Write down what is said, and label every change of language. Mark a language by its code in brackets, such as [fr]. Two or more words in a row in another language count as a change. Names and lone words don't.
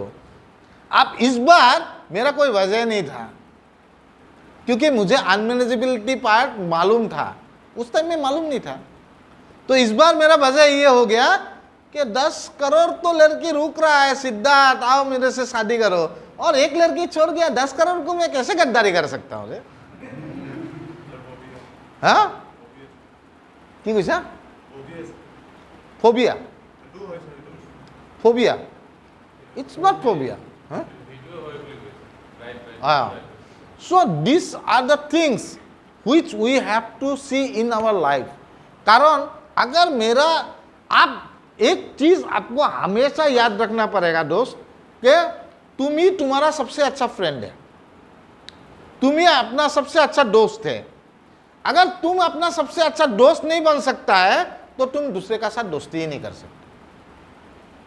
[hi] अब इस बार मेरा कोई वजह नहीं था, क्योंकि मुझे [en] unmanageability part [hi] मालूम था, उस टाइम में मालूम नहीं था। तो इस बार मेरा वजह ये हो गया कि 10 करोड़ तो लड़की रुक रहा है, सिद्धार्थ आओ मेरे से शादी करो, और एक लड़की छोड़ गया। 10 करोड़ को मैं कैसे गद्दारी कर सकता हूँ रे? [as] हाँ কি কৈছা? [en] phobia, phobia, it's not phobia. So these are the things which we have to see in our life. [hi] कारण अगर मेरा आप एक चीज आपको हमेशा याद रखना पड़ेगा दोस्त, कि तुम ही तुम्हारा सबसे अच्छा फ्रेंड है, तुम ही अपना सबसे अच्छा दोस्त है। अगर तुम अपना सबसे अच्छा दोस्त नहीं बन सकता है तो तुम दूसरे का साथ दोस्ती ही नहीं कर सकते।